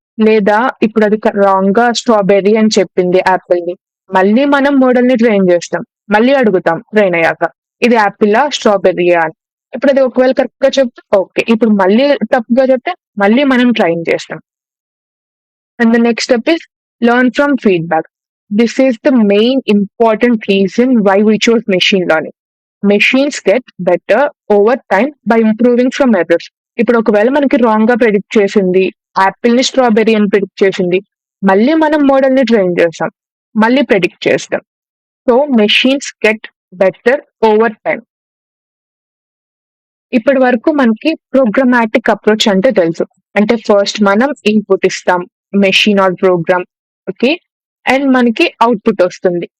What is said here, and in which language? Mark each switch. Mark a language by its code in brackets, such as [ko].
[te] లేదా ఇప్పుడు అది రాంగ్ గా స్ట్రాబెర్రీ అని చెప్పింది యాపిల్ ని. మళ్ళీ మనం మోడల్ ని ట్రైన్ చేస్తాం. మళ్ళీ అడుగుతాం ట్రైన్ అయ్యాక ఇది యాపిల్ స్ట్రాబెర్రీయా అని. ఇప్పుడు అది ఒకవేళ కరెక్ట్ గా చెప్తే ఓకే. ఇప్పుడు మళ్ళీ తప్పుగా చెప్తే మళ్ళీ మనం ట్రైన్ చేస్తాం. [en] And the next step is learn from feedback. This is the main important reason why we chose machine learning. Machines get better over time by improving from errors. [te] ఇప్పుడు ఒకవేళ మనకి రాంగ్ గా ప్రెడిక్ట్ చేసింది, Apple ని strawberry అని predict చేసింది. మళ్ళీ మనం మోడల్ ని ట్రైన్ చేస్తాం, మళ్ళీ ప్రిడిక్ట్ చేస్తాం. [en] So machines get better over time. [te] ఇప్పటి వరకు మనకి ప్రోగ్రామాటిక్ అప్రోచ్ అంటే తెలుసు. అంటే ఫస్ట్ మనం ఇన్పుట్ ఇస్తాం, machine are programme, okay, and మనకి అవుట్పుట్ వస్తుంది.